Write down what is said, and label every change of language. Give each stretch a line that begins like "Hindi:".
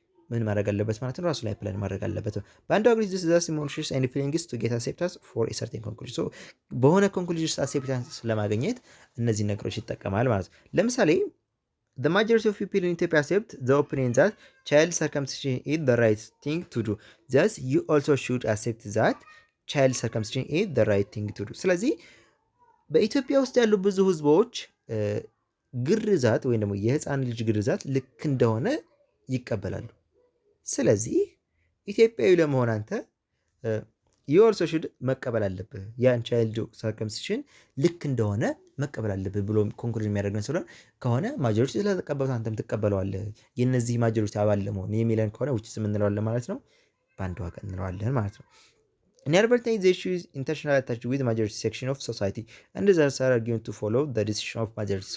Amharic: ምን ማድረግ አለበት ማለት ነው? ራሱ ላይ ፕላን ማድረግ አለበት። በአንድ
English: አግሪ ዚስ ዛስ ኢሞሽንስ ኤንድ ፊሊንግስ ቱ ጌት አክሴፕታንስ ፎር ኤ ሰርቴን ኮንክሉዥን።
Amharic: ሶ በሆነ ኮንክሉዥን አክሴፕታንስ ለማግኘት እነዚህ ነገሮች ይጠቀማል ማለት ነው። ለምሳሌ
English: the majority of people in Ethiopia accept the opinion that child circumcision is the right thing to do. Thus you also should accept that child circumcision is the right thing to do.
Amharic: ስለዚህ በኢትዮጵያ ውስጥ ያሉ ብዙ ህዝቦች ግርዛት ወይም ደግሞ የህፃን ልጅ ግርዛት ልክ እንደሆነ ይቀበላሉ። ስለዚህ ኢትዮጵያዊ ለመሆን አንተ
English: you also should
Amharic: መቀበል አለብህ። ያን ቻይልድ ሰርከምሲሽን ልክ እንደሆነ መቀበል አለብህ ብሎ ኮንክሉዥን የሚያደርገን ስለሆነ ከሆነ ማጆሪቲ ስለተቀበሉት አንተም ትቀበለዋለህ የነዚህ ማጆሪቲ አባል ለመሆን የሚለን ከሆነ
English: which is
Amharic: እንለዋለን ማለት ነው። ባንድ ዋገን እንለዋለን ማለት ነው።
English: In advertising the issue is intentionally attached with majority section of society and others are going to follow the decision of majority.